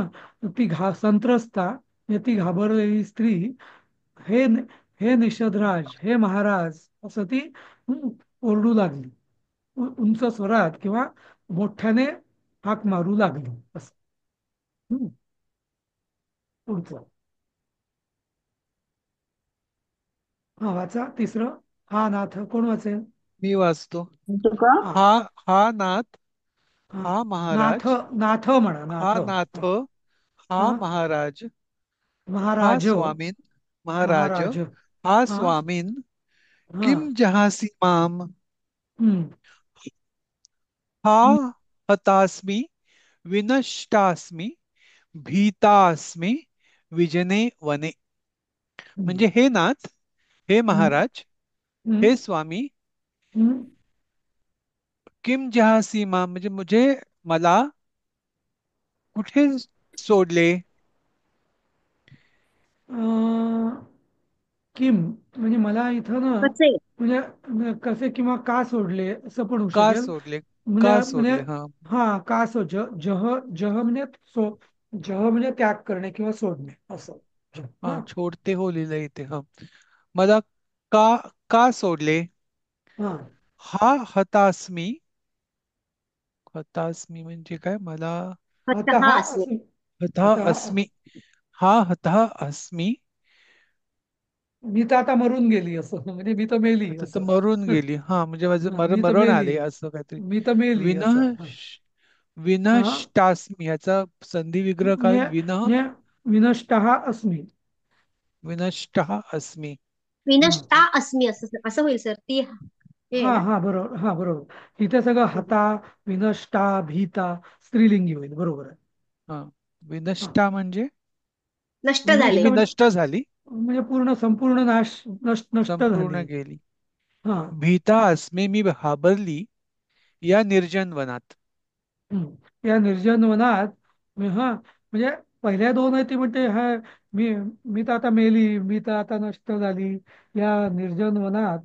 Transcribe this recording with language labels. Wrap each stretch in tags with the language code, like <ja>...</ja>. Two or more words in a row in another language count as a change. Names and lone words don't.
<mr>ती संत्रस्ता म्हणजे ती घाबरलेली स्त्री, हे हे निषधराज, हे महाराज, असं ती ओरडू लागली, उंच स्वरात किंवा मोठ्याने हाक मारू लागली, असं. हम्म. पुढचं हा वाचा, तिसरं. हा नाथ कोण वाचेल? मी वाचतो. म्हणतो का? हा हा हा नाथ, हा हा नाथ, महाराज, नाथ म्हणा, हा नाथ. नाथ, हा हा हा, महाराज, हा महाराज, स्वामीन, महाराज, महाराज. हा हा स्वामीन, हा.</mr> <sa>किम जहासी माम,</sa> <mr>हम्म. हा हम्म.</mr> <sa>हतास्मी, विनष्टास्मी, भीतास्मी, विजने वने.</sa> <mr>हम्म. म्हणजे हे नाथ, हे हम्म. महाराज, हम्म. हे स्वामी, हम्म.</mr> <sa>किम जहासी माम</sa> <mr>म्हणजे मला कुठे सोडले? अं, किम म्हणजे मला इथं ना, कसे? म्हणजे कसे किंवा का सोडले, असं पण होऊ का शकेल. सोडले? म्हणजे का म्हणजे सोडले? हा हा का जह जह म्हणजे जह म्हणजे त्याग करणे किंवा सोडणे, असं. हा, हा</mr> <hi>छोडते हो</hi> <mr>लिहिलंय इथे. हा, मला का का सोडले? हा. हा हतास्मी, हतास्मी म्हणजे काय? मला हत अतः हा असणे. अस्मि, हता अतः</mr> <sa>अस्मी, हा हता अस्मी,</sa> <mr>मी तर आता मरून गेली, असं म्हणजे मी तर मेली, आता तर असं. मरून गेली. हा म्हणजे माझं हा, मी तर मरण मेली, आले असं काहीतरी. मी तर मेली, असं. विनश हा विनष्टास्मी याचा संधी विग्रह काय? म्हणजे म्हणजे</mr> <sa>विनष्ट अस्मि. विनष्ट अस्मी.</sa> <mr>हा</mr> <sa>विनष्टा अस्मी,</sa> <mr>असं असं होईल सर. ती हे आहे हा ना. हा बरोबर, हा बरोबर. इथे सगळं हता, विनष्टा, भीता स्त्रीलिंगी होईल, बरोबर आहे. हा, हा विनष्टा म्हणजे नष्ट नष्ट झाले. गेली, म्हणजे नष्ट झाली, म्हणजे पूर्ण संपूर्ण नाश नष्ट संपूर्ण झाली. गेली. हा.</mr> <sa>भीता अस्मे</sa> <mr>मी घाबरली या निर्जन वनात. या निर्जन वनात हा म्हणजे पहिल्या दोन आहे ती म्हणते हा मी मी तर आता मेली, मी तर आता नष्ट झाली या निर्जन वनात.</mr>